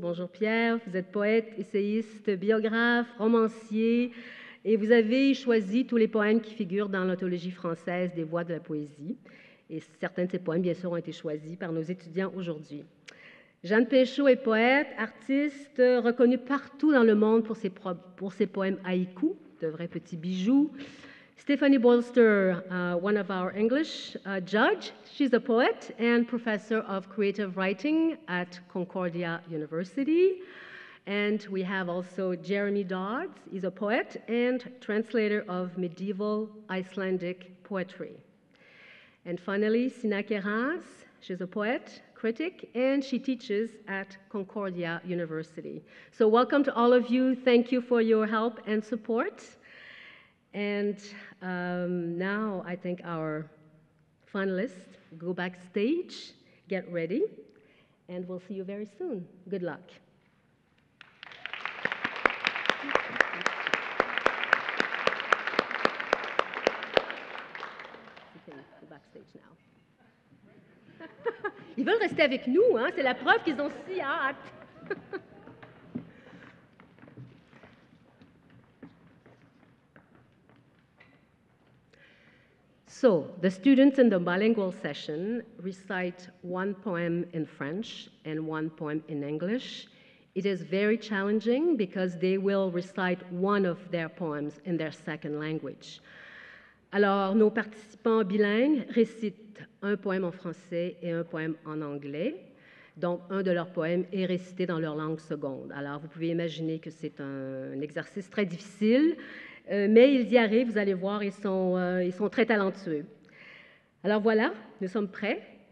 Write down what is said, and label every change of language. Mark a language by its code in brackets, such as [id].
[fr] Bonjour Pierre, vous êtes poète, essayiste, biographe, romancier et vous avez choisi tous les poèmes qui figurent dans l'anthologie française des voix de la poésie. Et certains de ces poèmes, bien sûr, ont été choisis par nos étudiants aujourd'hui. Jeanne Péchaud est poète, artiste, reconnue partout dans le monde pour ses poèmes haïkus, de vrais petits bijoux. [en] Stephanie Bolster, one of our English judge, she's a poet and professor of creative writing at Concordia University. And we have also Jeremy Dodds, he's a poet and translator of medieval Icelandic poetry. And finally, Sina Keras, she's a poet, critic, and she teaches at Concordia University. So welcome to all of you. Thank you for your help and support. And now I think our finalists go backstage, get ready, and we'll see you very soon. Good luck. You can go backstage now. [fr] Ils veulent rester avec nous, hein? C'est la preuve qu'ils ont si hâte. [en] So, the students in the bilingual session recite 1 poem in French and 1 poem in English. It is very challenging because they will recite one of their poems in their second language. [fr] Alors, nos participants bilingues récitent un poème en français et un poème en anglais. Donc, un de leurs poèmes est récité dans leur langue seconde. Alors, vous pouvez imaginer que c'est un exercice très difficile, mais ils y arrivent, vous allez voir, ils sont très talentueux. Alors voilà, nous sommes prêts.